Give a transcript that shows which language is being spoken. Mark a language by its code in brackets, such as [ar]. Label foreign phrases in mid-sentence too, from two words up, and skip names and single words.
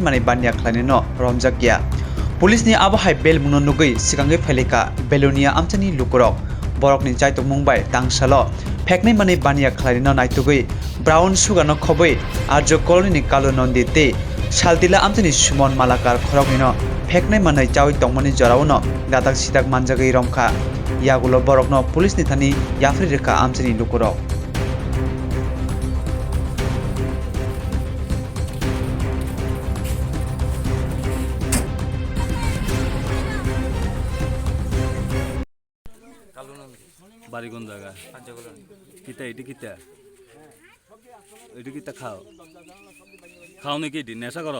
[trp] माने बानिया खालिनो रमजाकिया पुलिस नि आबहाय बेल मुनो नुगै सिगांगै फैलेका बेलोनिया आमचानि लुकुरक बरकनि जायतो मुंबाई तांसालो फेगनाय माने बानिया खालिनो नायतुगै ब्राउन सुगानो खबै आर्ज कलनि कालो नन्दिते सालदिला आमचानि सुमन मालाकार खरगनिनो फेगनाय माने जावै दंमनि जरावनो दादाक सिदाक मानजागै रमखा यागुलो बरकनो पुलिस नि थानि याफ्रि रेखा आमचानि लुकुरक [syl] বাড়ি কোন জায়গা কিতা এটি কিতা এটি কিতা খাও খাও নাকি এটি নেশা করো